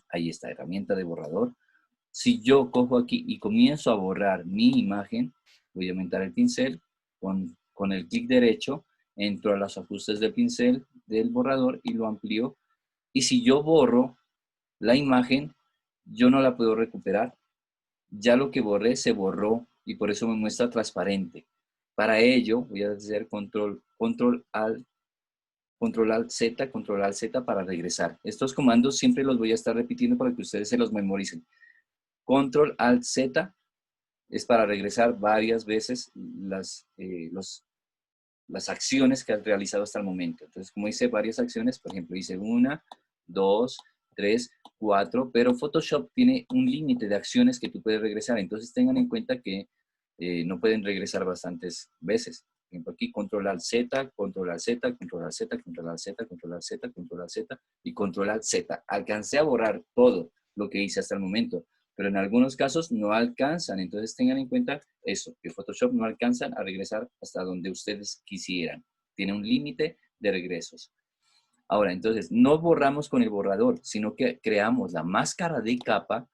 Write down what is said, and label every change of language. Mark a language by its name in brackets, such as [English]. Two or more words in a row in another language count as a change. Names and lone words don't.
[Spanish] Ahí está, herramienta de borrador. Si yo cojo aquí y comienzo a borrar mi imagen, voy a aumentar el pincel con el clic derecho, entro a los ajustes del pincel del borrador y lo amplío. Y si yo borro la imagen, yo no la puedo recuperar. Ya lo que borré se borró y por eso me muestra transparente. Para ello voy a hacer control alt Z, control alt Z para regresar. Estos comandos siempre los voy a estar repitiendo para que ustedes se los memoricen. Control alt Z es para regresar varias veces las acciones que has realizado hasta el momento. Entonces, como hice varias acciones, por ejemplo, hice 1, 2, 3, 4, pero Photoshop tiene un límite de acciones que tú puedes regresar. Entonces, tengan en cuenta que no pueden regresar bastantes veces. Por ejemplo, aquí control alt Z, control alt Z, control alt Z, control alt Z, control alt Z, control alt Z y control alt Z. Alcancé a borrar todo lo que hice hasta el momento, pero en algunos casos no alcanzan. Entonces tengan en cuenta eso, que Photoshop no alcanzan a regresar hasta donde ustedes quisieran. Tiene un límite de regresos. Ahora, entonces, no borramos con el borrador, sino que creamos la máscara de capa.